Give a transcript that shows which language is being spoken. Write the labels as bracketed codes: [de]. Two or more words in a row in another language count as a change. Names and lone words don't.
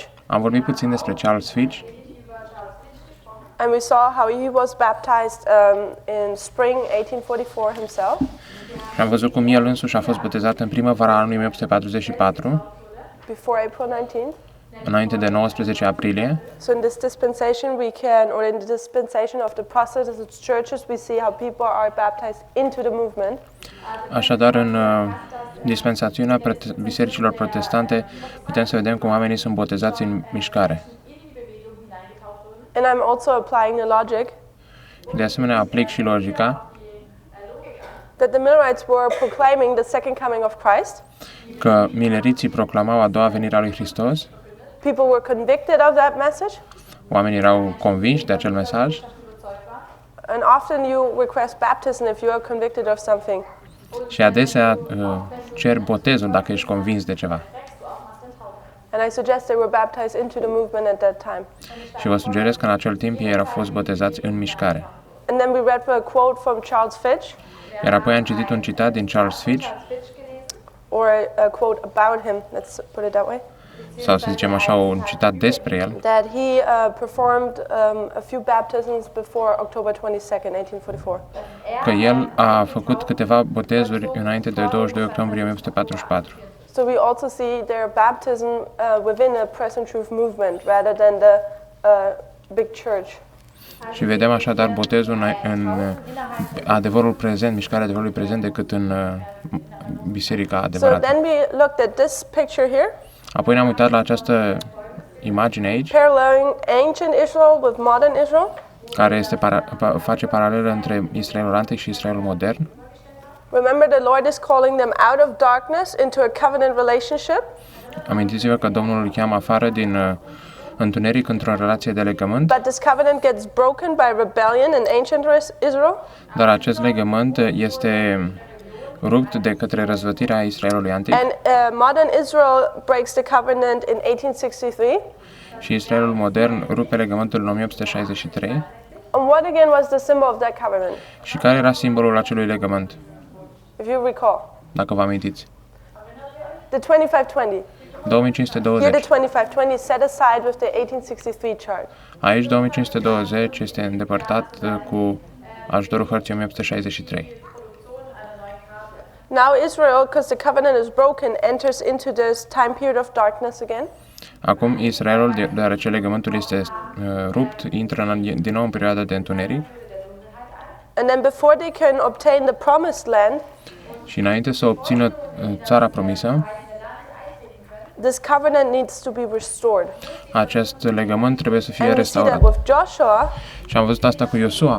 [ro] Am vorbit puțin despre Charles Fitch [en] and we saw how he was baptized in spring 1844 himself. [ro] și am văzut cum el însuși a fost botezat în primăvara anului 1844, [en] Before April 19th. [ro] înainte de 19 aprilie. [en] So in this dispensation or in the dispensation of the Protestant churches, we see how people are baptized into the movement. [ro] Așadar, în dispensațiunea bisericilor protestante putem să vedem cum oamenii sunt botezați în mișcare. [en] And I'm also applying the logic [ro] De asemenea, aplic și logica [en] that the Millerites were proclaiming the second coming of Christ. [ro] că mileriții proclamau a doua venire a lui Hristos, [en] People were convicted of that message, [ro] oamenii erau convinși de acel mesaj [en] and often you request baptism if you are convicted of something. [ro] Și adesea cer botezul dacă ești convins de ceva. [en] And I suggest they were baptized into the movement at that time. [ro] Și vă sugerez că în acel timp ei au fost botezați în mișcare. [en] And then we read a quote from Charles Fitch, [ro] Iar apoi am citit un citat din Charles Fitch, [en] or a quote about him, let's put it that way, [ro] sau să zicem așa, un citat despre el, [en] that he performed a few baptisms before October 22nd, 1844. [ro] că el a făcut câteva botezuri înainte de 22 octombrie 1844. [en] So we also see their baptism within a present truth movement rather than the big church. [ro] Și vedem așadar botezul în adevărul prezent, mișcarea adevărului prezent, decât în biserica [en] So [ro] adevărată. [en] then we looked at this picture here, [ro] Apoi ne-am uitat la această imagine aici, [en] paralleling ancient Israel with modern Israel. [ro] care este face paralelă între Israelul antic și Israelul modern. [en] Remember, the Lord is calling them out of darkness into a covenant relationship. [ro] Amintiți-vă că Domnul îl cheamă afară din întuneric într-o relație de legământ, [en] But this covenant gets broken by rebellion in ancient Israel. [ro] dar acest legământ este rupt de către răzvătirea Israelului antic [en] And modern Israel breaks the covenant in 1863. [ro] și Israelul modern rupe legământul în 1863. [en] And what again was the symbol of that covenant, [ro] Și care era simbolul acelui legământ, [en] if you recall? [ro] dacă vă amintiți? [en] The 2520. Here [ro] 2520. [en] the 2520 is set aside with the 1863 chart. [ro] Aici 2520 este îndepărtat cu ajutorul hărții 1863. [en] Now Israel, because the covenant is broken, enters into this time period of darkness again. [ro] Acum Israelul, deoarece legământul este rupt, intră din nou în perioada de întuneric [en] And then before they can obtain the promised land, [ro] și înainte să obțină țara promisă, [en] this covenant needs to be restored. [ro] acest legământ trebuie să fie [en] And we see that [ro] restaurat. [en] with Joshua, [ro] Și am văzut asta cu Iosua